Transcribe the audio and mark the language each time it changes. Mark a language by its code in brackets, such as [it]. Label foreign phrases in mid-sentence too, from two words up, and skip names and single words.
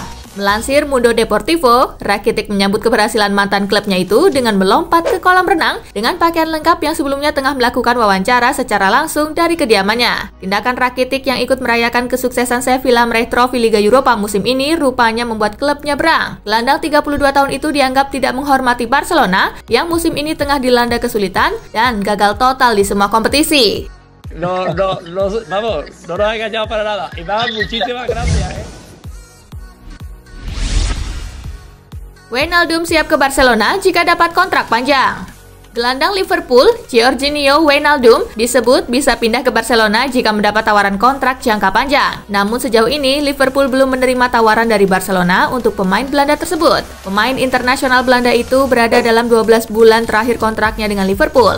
[id] Melansir Mundo Deportivo, Rakitic menyambut keberhasilan mantan klubnya itu dengan melompat ke kolam renang dengan pakaian lengkap yang sebelumnya tengah melakukan wawancara secara langsung dari kediamannya. Tindakan Rakitic yang ikut merayakan kesuksesan Sevilla meraih trofi Liga Eropa musim ini rupanya membuat klubnya berang. Gelandang 32 tahun itu dianggap tidak menghormati Barcelona yang musim ini tengah dilanda kesulitan dan gagal total di semua kompetisi. [es] No nos ha engañado para nada. Iván, muchísimas gracias. [id] Wijnaldum siap ke Barcelona jika dapat kontrak panjang. Gelandang Liverpool, Georginio Wijnaldum, disebut bisa pindah ke Barcelona jika mendapat tawaran kontrak jangka panjang. Namun sejauh ini, Liverpool belum menerima tawaran dari Barcelona untuk pemain Belanda tersebut. Pemain internasional Belanda itu berada dalam 12 bulan terakhir kontraknya dengan Liverpool.